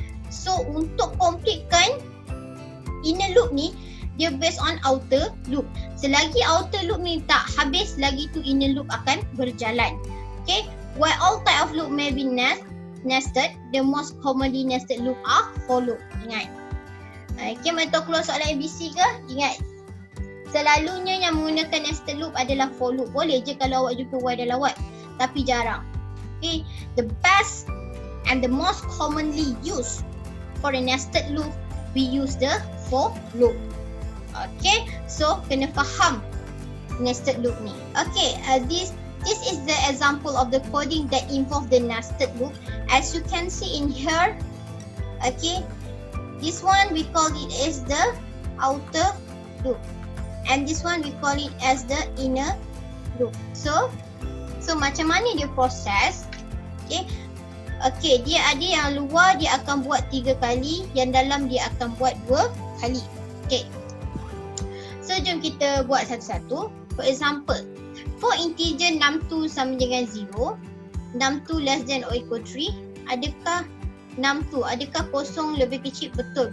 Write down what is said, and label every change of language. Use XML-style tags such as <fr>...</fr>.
<ms>So, untuk completekan inner loop ni, dia based on outer loop. Selagi outer loop ni tak habis, lagi tu inner loop akan berjalan.</ms> <en>Okay, while all type of loop may be nested, the most commonly nested loop are for loop.</en> <ms>Ingat. Okay, mari tahu keluar soalan ABC ke? Ingat, selalunya yang menggunakan nested loop adalah for loop. Boleh je kalau awak jumpa while dalam while, tapi jarang.</ms> <en>Okay, the best and the most commonly used for a nested loop, we use the for loop.</en> <ms>Okay, so kena faham nested loop ni.</ms> <en>Okay, this is the example of the coding that involve the nested loop. As you can see in here, okay, this one we call it as the outer loop, and this one we call it as the inner loop.</en> <ms>So macam mana dia proses? Okay, dia ada yang luar dia akan buat 3 kali, yang dalam dia akan buat 2 kali. Okay, so jom kita buat satu-satu.</ms> <en>For example, for integer</en> <ms>62 sama dengan 0, 62</ms> <en>less than or equal</en> <ms>3, adakah 62, adakah kosong lebih kecil? Betul.</ms>